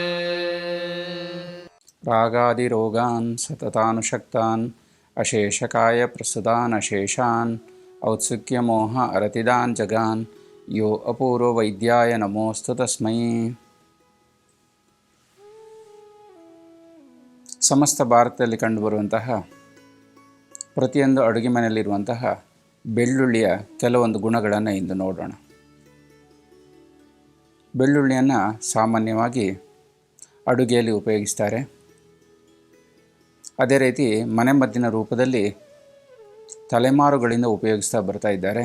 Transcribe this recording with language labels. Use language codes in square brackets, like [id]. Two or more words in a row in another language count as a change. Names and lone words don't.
[sa] रागादिरोगान् सततानुशक्तान् अशेषकाय प्रसुतान् अशेषान् औत्सुक्यमोह अरतिदान् जगान् यो अपूर्व वैद्याय नमोऽस्तु तस्मै। [kn] ಸಮಸ್ತ ಭಾರತದಲ್ಲಿ ಕಂಡುಬರುವಂತಹ ಪ್ರತಿಯೊಂದು ಅಡುಗೆ ಮನೆಯಲ್ಲಿರುವಂತಹ ಬೆಳ್ಳುಳ್ಳಿಯ ಕೆಲವೊಂದು ಗುಣಗಳನ್ನು ಇಂದು ನೋಡೋಣ. ಬೆಳ್ಳುಳ್ಳಿಯನ್ನು ಸಾಮಾನ್ಯವಾಗಿ ಅಡುಗೆಯಲ್ಲಿ ಉಪಯೋಗಿಸ್ತಾರೆ. ಅದೇ ರೀತಿ ಮನೆಮದ್ದಿನ ರೂಪದಲ್ಲಿ ತಲೆಮಾರುಗಳಿಂದ ಉಪಯೋಗಿಸ್ತಾ ಬರ್ತಾ ಇದ್ದಾರೆ.